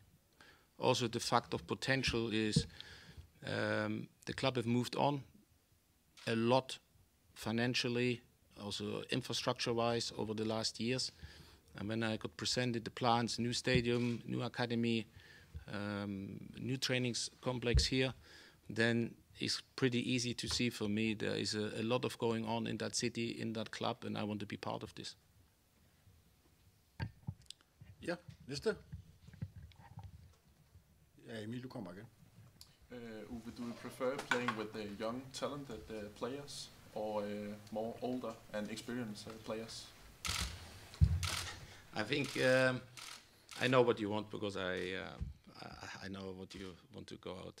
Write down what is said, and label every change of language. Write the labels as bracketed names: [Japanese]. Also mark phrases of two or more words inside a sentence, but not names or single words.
[English] Also, the fact of potential is the club have moved on a lot financially, also infrastructure-wise over the last years. And when I got presented the plans, new stadium, new academy, new trainings complex here, then it's pretty easy to see for me there is a lot of going on in that city, in that club, and I want to be part of this. [Danish] Ja, næste. Ja, Emil, du kommer igen. [English] Uwe, do you prefer playing with the young, talented players or more older and experienced players? I think I know what you want because I know what you want to go out.